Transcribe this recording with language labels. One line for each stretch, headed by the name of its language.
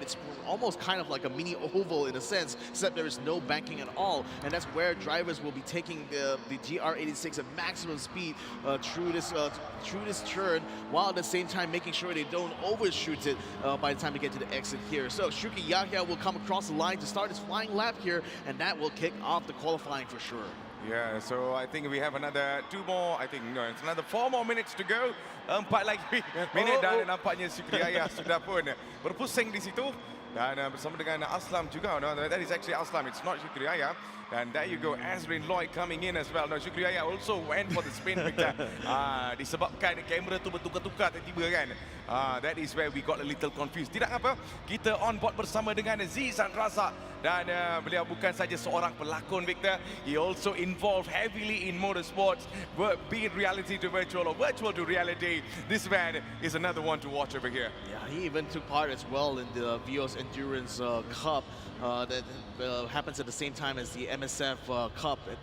English: It's almost kind of like a mini oval in a sense, except there is no banking at all, and that's where drivers will be taking the GR86 at maximum speed through this turn, while at the same time making sure they don't overshoot it by the time they get to the exit here. So Shuki Yahya will come across the line to start his flying lap here, and that will kick off the qualifying for sure. Yeah, so I think we have another 4 more minutes to go.
Malay: 4 lagi minit dan nampaknya Sukri Ayah sudah pun berpusing di situ. Dan bersama dengan Aslam juga.
English: No, that is actually Aslam, it's not Sukri Ayah. And there you go, Azrin Lloyd coming in as well. No, Sukri Ayah also went for the spin, Victor.
Malay: Disebabkan kamera tu bertukar-tukar tiba-tiba kan.
English: That is where we got a little confused.
Malay: Tidak apa, kita on board bersama dengan Zizan Razak. Dan beliau bukan saja seorang pelakon, Victor.
English: He also involved heavily in motorsports, be it reality to virtual or virtual to reality. This man is another one to watch over here. Yeah, he even took part as well in the Vios Endurance Cup that happens at the same time as the MSF Cup.